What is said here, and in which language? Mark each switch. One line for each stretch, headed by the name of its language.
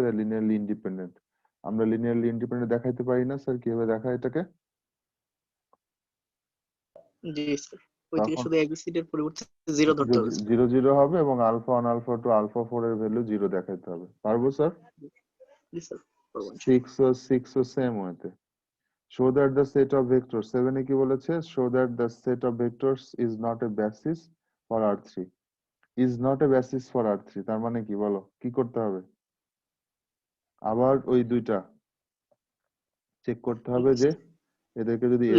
Bangla: এরা linearly independent. আমরা linearly independent দেখাইতে পারি না স্যার, কিভাবে দেখায় এটাকে? জি স্যার, ওই থেকে তখন শুধু ABCD এর পরিবর্তে 0 ধরতে হবে স্যার। 0 0 হবে এবং আলফা 1 আলফা 2 আলফা 4 এর ভ্যালু 0 দেখাইতে হবে। পারবো স্যার? জি স্যার, পারবো ইনশাআল্লাহ। 6 ও সেম ওয়েতে।
English: Show that the set of vectors,
Bangla: 7 এ কি বলেছে?
English: Show that the set of vectors is not a basis for R3. Is not a basis for R3,
Bangla: তার মানে কি বলো? কি করতে হবে? আবার ওই দুইটা চেক করতে হবে যে এদেরকে যদি S